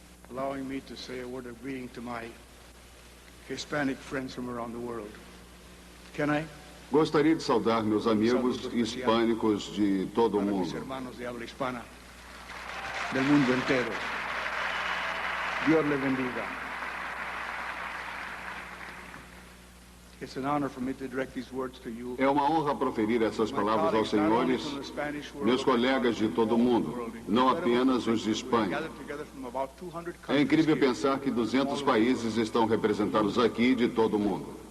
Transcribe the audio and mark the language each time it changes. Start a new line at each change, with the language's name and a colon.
English: Allowing me to say a word of greeting to my Hispanic friends from around the world. Can I?
Portuguese: Gostaria de saudar meus amigos hispânicos de todo o mundo.
Spanish: Hermanos de habla hispana del mundo entero. Dios le bendiga.
English: It's an honor for me to direct these words to you.
Portuguese: É uma honra proferir essas palavras aos senhores, meus colegas de todo o mundo, não apenas os de Espanha. É incrível pensar que 200 países estão representados aqui de todo o mundo.